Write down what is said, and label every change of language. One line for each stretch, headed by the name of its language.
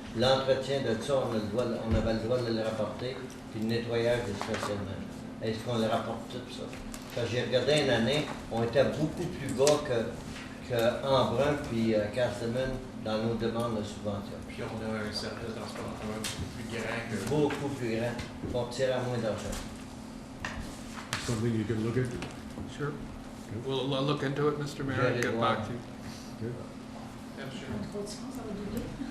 French: L'entretien de ça, on avait le droit de le rapporter, puis le nettoyage du stationnement. Est-ce qu'on le rapporte tout ça? Quand j'ai regardé une année, on était beaucoup plus bas que Embrun puis Castleman dans nos demandes de subvention. Puis on a un service de transport en commun beaucoup plus grand que... Beaucoup plus grand. On tire à moins d'argent.
English: Something you can look at. Sure. We'll look into it, Mr. Mayor, and get back to you. Good.
French: Entre autres, ça va doubler.